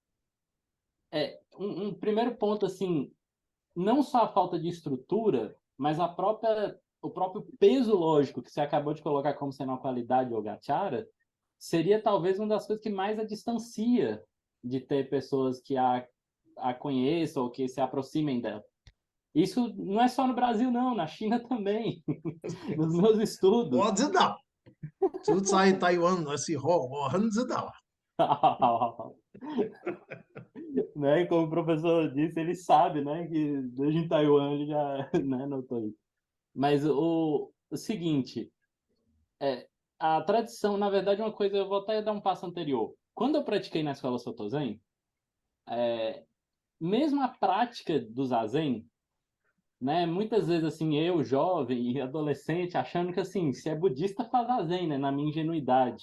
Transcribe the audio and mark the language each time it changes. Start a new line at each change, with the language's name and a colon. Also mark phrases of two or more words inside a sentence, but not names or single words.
Portuguese: um primeiro ponto, assim, não só a falta de estrutura, mas o próprio peso lógico que você acabou de colocar como sendo uma qualidade Yogacara, seria talvez uma das coisas que mais a distancia de ter pessoas que a conheçam ou que se aproximem dela. Isso não é só no Brasil, não, na China também. Nos meus estudos.
Chinese: 我知道，就在台湾的时候，我很知道。
Portuguese: Né? Como o professor disse, ele sabe, né, que desde em Taiwan ele já, né, notou isso. Mas o seguinte, a tradição, na verdade, uma coisa, eu vou até dar um passo anterior. Quando eu pratiquei na escola Soto Zen, mesmo a prática do Zazen, né, muitas vezes assim, eu, jovem e adolescente, achando que assim, se é budista faz Zazen, né, na minha ingenuidade.